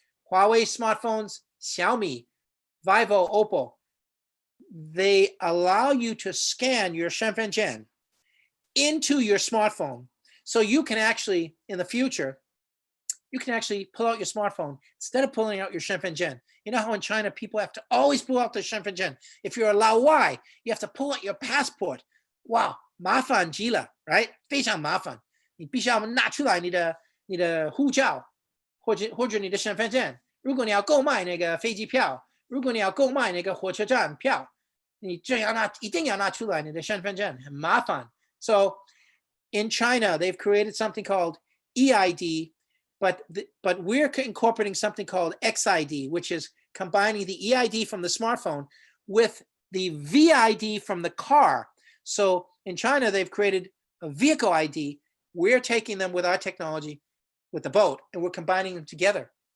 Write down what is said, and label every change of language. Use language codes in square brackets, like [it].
[en] Huawei smartphones, Xiaomi, Vivo, Oppo, they allow you to scan your 身份证 into your smartphone. So you can actually, in the future, you can actually pull out your smartphone instead of pulling out your 身份证. You know how in China, people have to always pull out their 身份证. If you're a Laowai, you have to pull out your passport. Wow, [zh] 麻烦极了, [en] right? [zh] 非常麻烦。你必须要拿出来你的护照，或者你的身份证。如果你要购买那个飞机票，如果你要购买那个火车站票，你一定要拿出来你的身份证，很麻烦。 [en] So in China, they've created something called EID, but we're incorporating something called XID, which is combining the EID from the smartphone with the VID from the car. So in China, they've created a vehicle ID. We're taking them with our technology, with the boat, and we're combining them together.